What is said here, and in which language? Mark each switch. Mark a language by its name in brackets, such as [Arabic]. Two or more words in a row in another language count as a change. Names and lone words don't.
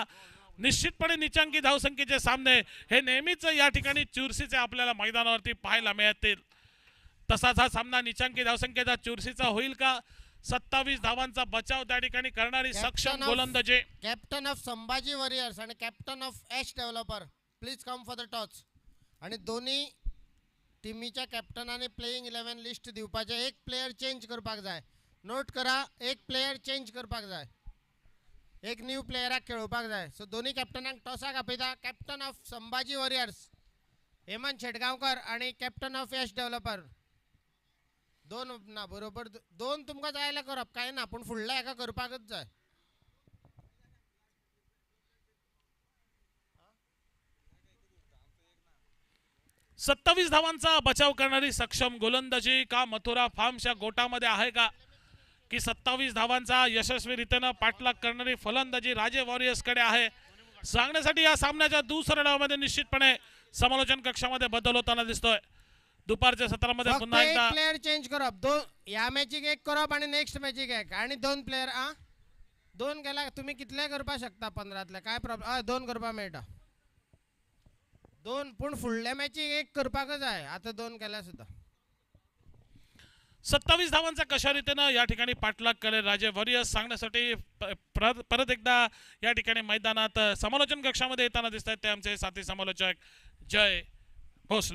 [Marathi] निश्चितपणे निचांकी धावसंख्येचे सामने हे नेहमीच या ठिकाणी चुरशीचे आपल्याला मैदानावरती पाहायला मिळतील. तसाच हा सामना निचांकी धावसंख्येचा चुरशीचा होईल का? 27 धावांचा बचाव त्या ठिकाणी करणारी सक्षम गोलंदाजी. [English] captain of Sambhaji Warriors आणि captain of Yash Developer please come for the toss. [Konkani] आणि दोन्ही टीमीच्या कॅप्टनाने [English] playing 11 list [Konkani] दिवपाचे. एक [English] player change [Konkani] करपाक जाय. नोट करा, एक [English] player change [Konkani] करपाक जाय. एक न्यू प्लेयराक खेळोवपाक जाय. सो दोन्ही कॅप्टनाक टॉसाक आपयता. [English] captain of Sambhaji Warriors Hemant Shetgaonkar आणि captain of Yash Developer. [Konkani] 2 ना बरोबर 2 तुमकां जाय जाल्यार करप काय ना, पूण फुडल्या एका करपाकच जाय. [Marathi] सत्तावीस धावांचा बचाव करणारी सक्षम गोलंदाजी का मथुरा फार्मच्या गोटामध्ये आहे का? की 27 धावांचा यशस्वीरित्यानं पाठलाग करणारी फलंदाजी राजे वॉरियर्स कडे आहे? सांगण्यासाठी या सामन्याच्या दुसऱ्या डावामध्ये निश्चितपणे समालोचन कक्षामध्ये बदल होताना दिसतोय. दुपारच्या सत्रामध्ये पुन्हा एकदा [English] player change [Konkani] करप. या मॅचीक एक करप आणि नेक्स्ट मॅचीक एक आणि 2 प्लेयर 2 केला तुम्ही कितले करपाक शकता 15तले काय प्रॉब्लेम. 2 करपाक मेळटा. 2 पूण फुडल्या मॅचीक एक करपाकच जाय. आता 2 केल्या सुद्धा. [Marathi] 27 धावांचा कशा रीतीनं या ठिकाणी पाठलाग करेल राजे वॉरियर्स सांगण्यासाठी परत एकदा या ठिकाणी मैदानात समालोचन कक्षामध्ये येताना दिसत आहेत ते आमचे साथी समालोचक जय भोसले.